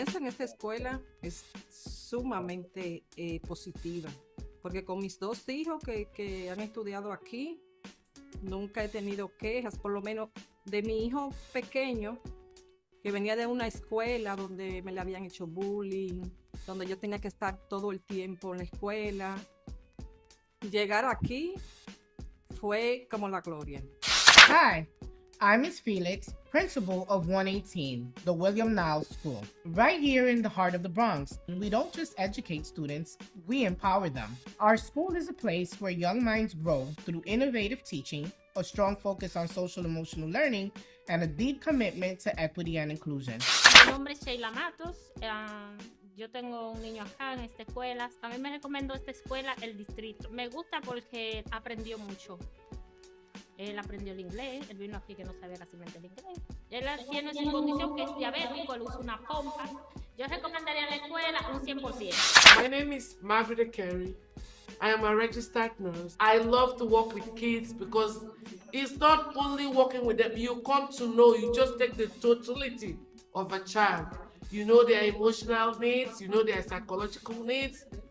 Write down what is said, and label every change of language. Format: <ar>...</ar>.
<es>esta escuela es sumamente positiva, porque con mis dos hijos que han estudiado aquí, nunca he tenido quejas, por lo menos de mi hijo pequeño, que venía de una escuela donde me le habían hecho bullying, donde yo tenía que estar todo el tiempo en la escuela. Llegar aquí fue como la gloria.</es> <en>Hi, I'm Ms. Felix, principal of 118, the William Niles School, right here in the heart of the Bronx. We don't just educate students, we empower them. Our school is a place where young minds grow through innovative teaching, a strong focus on social emotional learning, and a deep commitment to equity and inclusion.</en> <es>Mi nombre es Sheila Matos. Yo tengo un niño acá en esta escuela. A mí me recomendó esta escuela el distrito. Me gusta porque aprendió mucho. Él aprendió el inglés. Él vino aquí que no sabía casi el inglés. Él tiene su condición que es diabético. Él usa una pompa. Yo recomendaría la escuela un 100%.</es> <en>My name is Margaret Carey. I am a registered nurse. I love to work with kids because it's not only working with them. You come to know, you just take the totality of a child. You know their emotional needs, you know their psychological needs.</en>